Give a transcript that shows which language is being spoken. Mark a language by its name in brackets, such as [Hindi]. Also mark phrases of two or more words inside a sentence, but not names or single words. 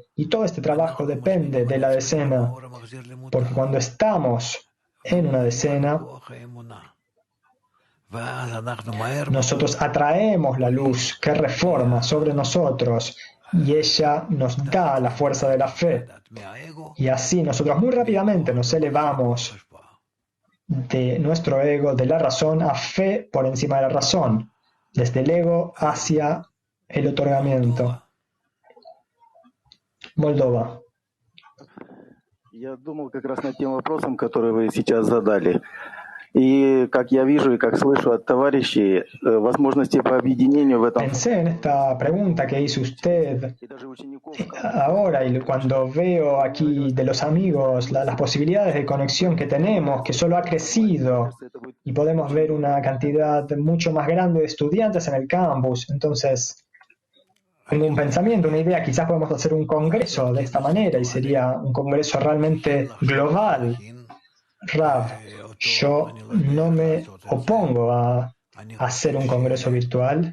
[Spanish] Y todo este trabajo depende de la decena, porque cuando estamos en una decena, nosotros atraemos la luz que reforma sobre nosotros y ella nos da la fuerza de la fe. Y así nosotros muy rápidamente nos elevamos de nuestro ego, de la razón, a fe por encima de la razón, desde el ego hacia el otorgamiento. Moldova. [Russian] Я думал как раз над тем вопросом, который вы сейчас задали. И как я вижу и как слышу от товарищей, возможности по объединению в этом... [Spanish] Pensé en esta pregunta que hizo usted ahora y cuando veo aquí de los amigos las posibilidades de conexión que tenemos, que solo ha crecido y podemos ver una cantidad mucho más grande de estudiantes en el campus. Entonces, tengo un pensamiento, una idea, quizás podemos hacer un congreso de esta manera y sería un congreso realmente global Rav, yo no me opongo a hacer un congreso virtual.